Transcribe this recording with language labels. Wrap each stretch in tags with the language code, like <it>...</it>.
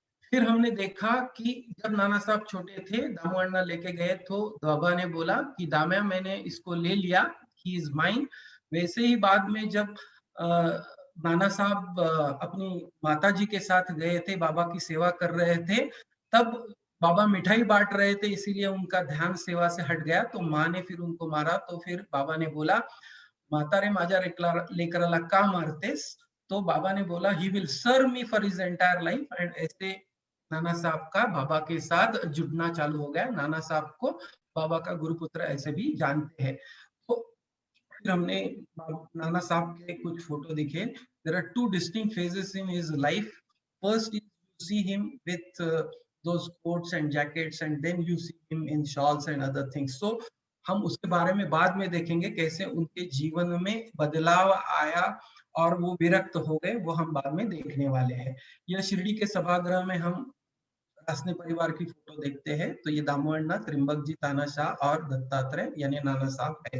<hi>फिर हमने देखा कि जब नाना साहब छोटे थे, दामू अण्णा लेके गए तो बाबा ने बोला कि दामया मैंने इसको ले लिया,</hi> <en>He is mine.</en> <hi>वैसे ही बाद में जब नाना साहब अपनी माता जी के साथ गए थे, बाबा की सेवा कर रहे थे, तब बाबा मिठाई बांट रहे थे, इसीलिए उनका ध्यान सेवा से हट गया, तो माँ ने फिर उनको मारा।</hi> <mr>तो फिर बाबा ने बोला म्हातारे माझ्या लेकराला का मारतेस?</mr> <hi>तो बाबा ने बोला</hi> <en>He will serve me for his entire life.</en> <hi>And ऐसे नाना साहब का बाबा के साथ जुड़ना चालू हो गया। नाना साहब को बाबा का गुरुपुत्र ऐसे भी जानते हैं। तो फिर हमने नाना साहब के कुछ फोटो दिखे।</hi> <en>There are 2 distinct phases in his life. First is you see him with those coats and jackets and then you see him in shawls and other things.</en> <hi>So हम उसके बारे में बाद में देखेंगे कैसे उनके जीवन में बदलाव आया और वो विरक्त हो गए, वो हम बाद में देखने वाले हैं। यह शिरडी के सभागृह में हम रासने परिवार की फोटो देखते हैं, तो ये दामू अण्णा, त्रिम्बक जी, तानाशाह और दत्तात्रेय यानी नाना साहब है।</hi>